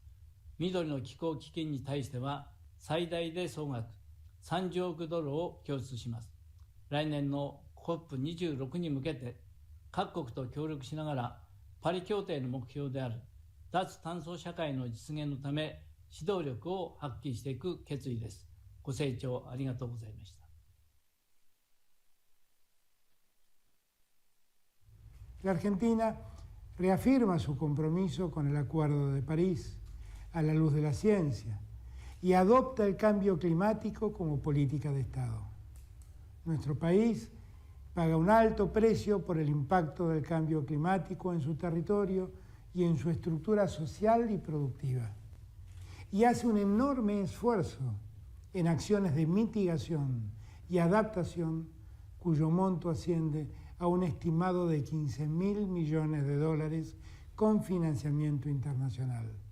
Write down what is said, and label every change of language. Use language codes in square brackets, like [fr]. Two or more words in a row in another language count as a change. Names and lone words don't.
[ja] 緑の気候基金に対しては最大で総額30億ドルを拠出します。来年の COP26 に向けて各国と協力しながらパリ協定の目標である脱炭素社会の実現のため指導力を発揮していく決意です。ご清聴ありがとうございました。 [es] La Argentina reafirma su compromiso con el Acuerdo de París a la luz de la ciencia y adopta el cambio climático como política de Estado. Nuestro país paga un alto precio por el impacto del cambio climático en su territorio y en su estructura social y productiva, y hace un enorme esfuerzo en acciones de mitigación y adaptación, cuyo monto asciende a un estimado de 15.000 millones de dólares con financiamiento internacional.